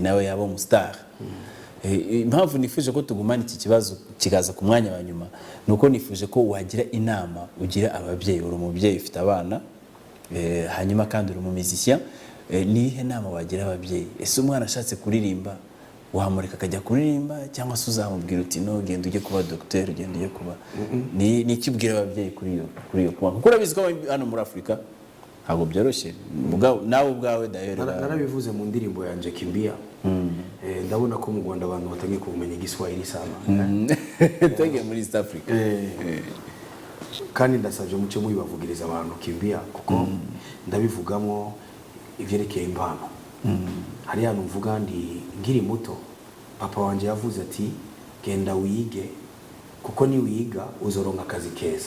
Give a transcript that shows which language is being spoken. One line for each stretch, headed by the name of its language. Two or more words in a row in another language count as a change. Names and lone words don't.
Kinyarwanda: nawe yaba umustar impamvu nifuje ko tugumana iki kibazo kikaza ku mwanya wa nyuma nuko nifuje ko wagira inama ugira ababyeyi uri umubyeyi ufite abana hanyuma kandi uri umumizisya nihe nama wagira ababyeyi ese umwana ashatse kuririmba wamureka akajya kuririmba cyangwa se uzamubwira uti no genda ujye kuba docteur ugenda ujye kuba ni ikibwira ababyeyi kuri iyo point kuko urabizi ko hano muri Afrika ntabwo byoroshye nawe ubwawe dahera
Rundi: narabivuze mu ndirimbo yanje Kimbia ndabona ko mu Rwanda abantu batangiye kumenya igiswahili sana tege muri East Africa kandi ndasabye muce mubivugiriza abantu Kimbia kuko ndabivugamo ivyerekeye impano hari hano mvuga ngiri muto papa wanje yavuze ati genda wige kuko ni wiga uzoronka akazi keza.